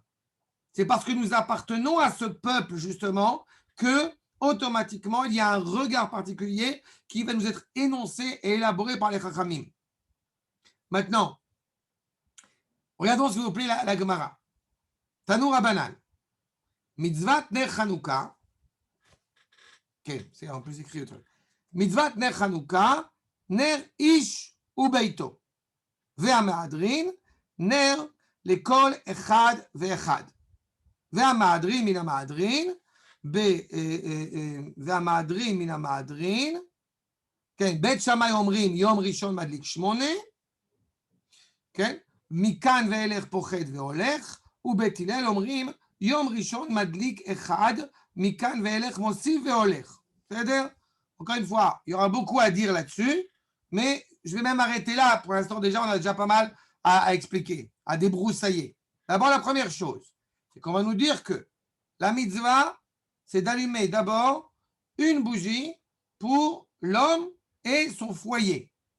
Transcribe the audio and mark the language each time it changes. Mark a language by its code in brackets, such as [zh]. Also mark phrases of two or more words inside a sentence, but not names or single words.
[fr] C'est parce que nous appartenons à ce peuple, justement, que automatiquement, il y a un regard particulier qui va nous être énoncé et élaboré par les Chachamim. Maintenant, regardons s'il vous plaît la Gemara. [he] תנו רבנן. מצות נר חנוכה. [fr] Ok, c'est en plus écrit le truc. [he] מצות נר חנוכה, נר איש וביתו. והמהדרין, נר לכל אחד ואחד. והמהדרין מן המהדרין, והמהדרין מן המהדרין, כן, בית שמאי אומרים יום ראשון מדליק 8, כן, מכאן ואילך פוחד והולך, ובית הלל אומרים יום ראשון מדליק 1, מכאן ואילך מוסיף והולך. בסדר? [fr] Encore une fois, il y aura beaucoup à dire là-dessus, mais je vais même arrêter là. Pour l'instant, déjà, on a déjà pas mal à expliquer, à débroussailler. D'abord, la première chose, c'est qu'on va nous dire que la mitzvah, c'est d'allumer d'abord une bougie pour l'homme et son foyer.